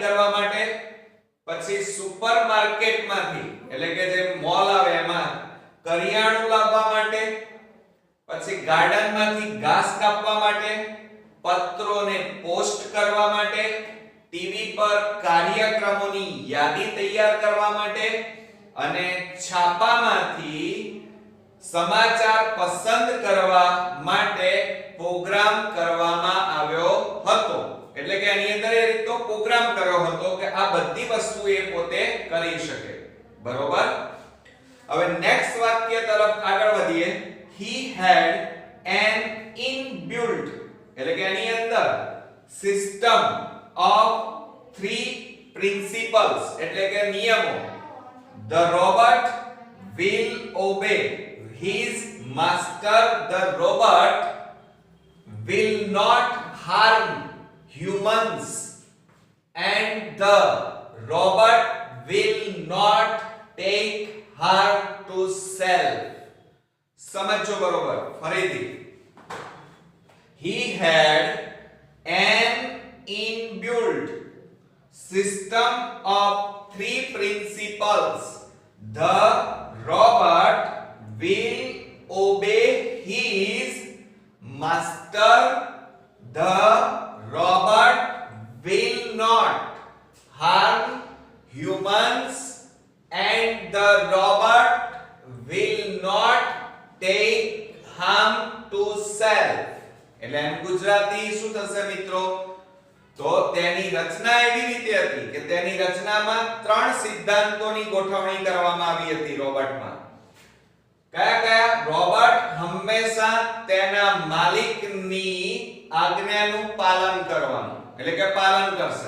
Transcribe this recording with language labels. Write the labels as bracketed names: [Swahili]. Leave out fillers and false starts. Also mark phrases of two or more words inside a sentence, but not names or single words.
[Gujarati] કરવા માટે, પછી સુપરમાર્કેટમાંથી એટલે કે જે મોલ આવે એમાં કરિયાણું લાવવા માટે, પછી ગાર્ડનમાંથી ઘાસ કાપવા માટે, પત્રોને પોસ્ટ કરવા માટે, ટીવી પર કાર્યક્રમોની યાદી તૈયાર કરવા માટે અને છાપામાંથી સમાચાર પસંદ કરવા માટે પ્રોગ્રામ કરવામાં આવ્યો હતો. એટલે કે આની અંદર એ રીતનો પ્રોગ્રામ કર્યો હતો કે આ બધી વસ્તુ એ પોતે કરી શકે. બરોબર. હવે નેક્સ્ટ વાક્ય તરફ આગળ વધીએ. [English] He had an inbuilt [Gujarati] એટલે કે આની અંદર [English] system of 3 principles [Gujarati] એટલે કે નિયમો. [English] The robot will obey his master. The robot will not harm humans and the robot will not take harm to self. [Gujarati] સમજો બરોબર. ફરીથી. [English] He had an inbuilt system of 3 principles. The robot will obey his master. The robot will not harm humans and the robot will not take harm to self. [Gujarati] એટલે એમ ગુજરાતી શું થશે મિત્રો? તો તેની રચના એવી રીતે હતી કે તેની રચનામાં 3 સિદ્ધાંતોની ગોઠવણી કરવામાં આવી હતી રોબોટમાં. કયા કયા? રોબોટ હંમેશા તેના માલિકની આજ્ઞાનું પાલન કરવાનું એટલે કે પાલન કરશે.